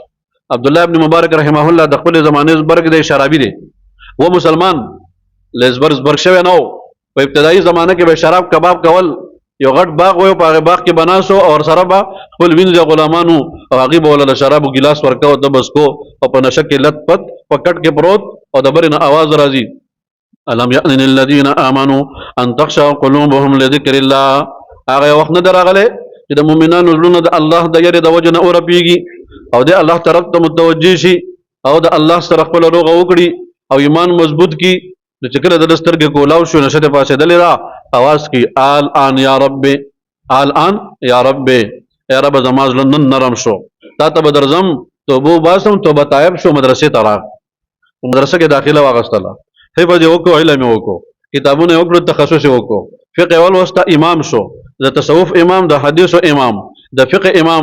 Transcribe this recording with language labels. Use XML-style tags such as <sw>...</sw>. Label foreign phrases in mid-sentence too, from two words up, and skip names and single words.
<ps>عبدالله ابن مبارک</ps> <ar>رحمه الله</ar> <ps>د خپلې زمانې زبرګ دی، شرابي دی، و مسلمان له زبرګ شوی نه و. په ابتدایي زمانه کې به شراب کباب کول، یو غټ باغ و، په هغې باغ کې به ناست و، او ورسره به خپل وینځه غلامانو او هغې به له شرابو ګیلاس ورکوه، ته به څکو، او په نشه کې لت پت په کټ کې پروت، او د برې نه اواز راځي</ps> <ar>الم یأن للذین آمنوا ان تخشع قلوبهم لذکر الله.</ar> <ps>هغه وخت نه دی راغلی چې د مؤمنانو زړونه د الله د یرې د وجې نه ورپېږي او د الله طرف ته متوجه شي او د الله سره خپله روغه وکړي او ایمان مضبوط کړي. نو چې کله د ده سترګې کولاو شو، نشه ترې پاڅېدلې ده، اواز کوي</ps> <ar>الآن یا رب، الآن یا رب، یا رب</ar> <ps>زما زړه نن نرم شو، تا ته به درځم، توبه وباسم، توبه طایب شو، مدرسې ته راغ، مدرسه کې داخله واغستله، حفظ یې وکړو، علم یې وکړو، کتابونه یې وکړو، تخصص یې وکړو، فقه یې ولوسته، امام شو، د تصوف امام، د حدیثو امام، د فقه امام.</ps>